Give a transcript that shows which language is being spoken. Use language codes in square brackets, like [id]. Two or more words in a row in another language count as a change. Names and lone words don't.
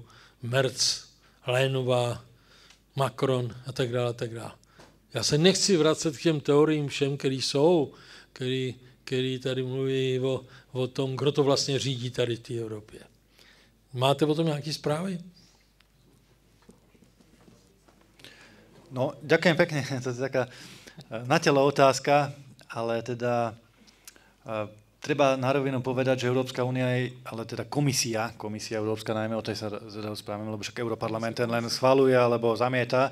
[cs] Merz, Lénová, Macron a tak dále, a tak dále. Já se nechci vracet k těm teoriím všem, který tady mluví o tom, kdo to vlastně řídí tady v té Evropě. Máte o tom nějaké zprávy? No, [sk] ďakujem pekne. To je taká na telo otázka, ale teda treba na rovinu povedať, že Európska únia je, ale teda komisia Európska najmä, o tej sa rozprávame, lebo však Europarlament ten len schvaľuje alebo zamieta.